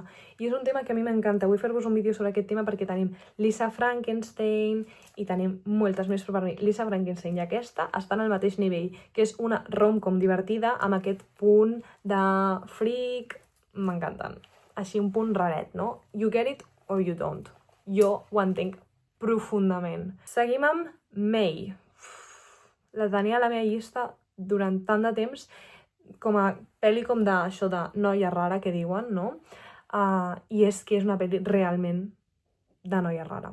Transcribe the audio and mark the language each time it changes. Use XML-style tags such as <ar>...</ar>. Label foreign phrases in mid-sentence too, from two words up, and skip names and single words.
<ca>I és un tema que a mi m'encanta. Vull fer-vos un vídeo sobre aquest tema perquè tenim Lisa Frankenstein i tenim moltes més, però per mi Lisa Frankenstein i aquesta estan al mateix nivell, que és una rom-com divertida amb aquest punt de freak. M'encanten. Així un punt raret, no?</ca> <en>You get it or you don't.</en> <ca>Jo ho entenc profundament. Seguim amb May. La tenia a la meva llista durant tant de temps com a pel·li com d'això de noia rara que diuen, no? I és que és una pel·li realment de noia rara.</ca>